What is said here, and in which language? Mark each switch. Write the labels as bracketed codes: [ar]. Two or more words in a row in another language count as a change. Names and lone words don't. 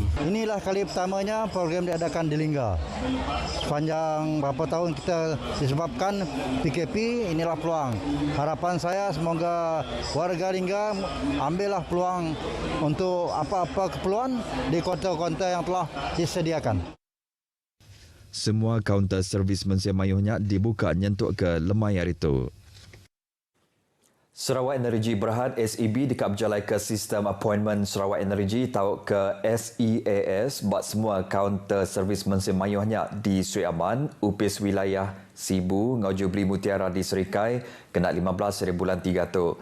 [ms] Inilah kali pertamanya program diadakan di Lingga. Sepanjang berapa tahun kita disebabkan PKP, inilah peluang. Harapan saya semoga warga Lingga ambillah peluang untuk apa-apa keperluan di kaunter-kaunter yang telah disediakan. [iba] Semua kaunter servis Mensia Mayuhnya dibuka nyentuk ke lemai hari itu. Sarawak Energy Berhad SEB dekat berjalai ke sistem appointment Sarawak Energy tahu ke SEAS buat semua kaunter servis Mensia Mayuhnya di Sri Aman, Upis Wilayah Sibu, Ngau Jubli Mutiara di Serikai, kena 15 hari bulan 3 tu.